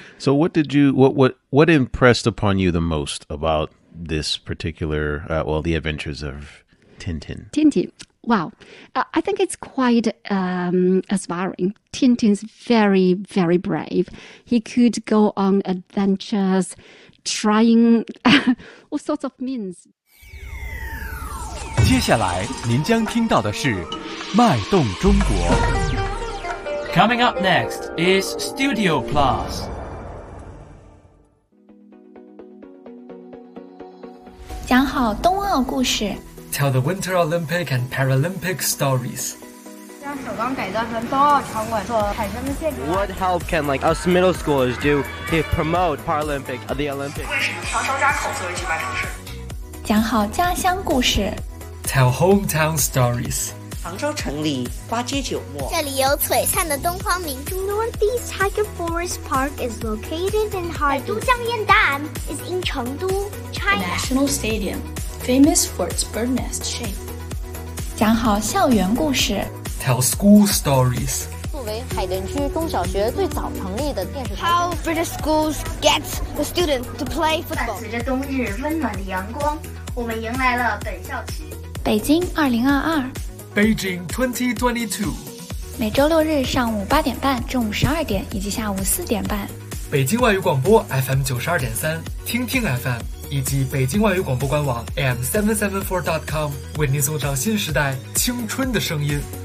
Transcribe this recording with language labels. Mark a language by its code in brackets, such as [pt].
[en] So what impressed upon you the most about this particular, the adventures of Tintin? Tintin. Wow. I think it's quite aspiring. Tintin's very, very brave. He could go on adventures, trying all sorts of means. [zh] 接下来您将听到的是脉动中国。 [en] Coming up next is Studio Plus. Tell the Winter Olympic and Paralympic stories. What help can like us middle schoolers do to promote Paralympic at the Olympics? [zh] 讲好家乡故事。 [en] Tell hometown stories. [zh] 杭州城里花街酒墨。这里有璀璨的东方明珠。 [en] Northeast Tiger Forest Park is located in Harbin. 都江堰岸 is in 成都 China. The National Stadium, famous for its bird nest shape. [zh] 讲好校园故事。 [en] Tell school stories. [zh] 作为海淀区中小学最早成立的电视台。 [en] How British schools get the students to play football. [zh] 伴随着冬日温暖的阳光，我们迎来了本校区。北京2022 [en] Beijing 2022 [zh] 每周六日上午8:30中午12:00以及下午4:30 北京外语广播 FM92.3 听听 FM 以及北京外语广播官网 AM774.com 为您送上新时代青春的声音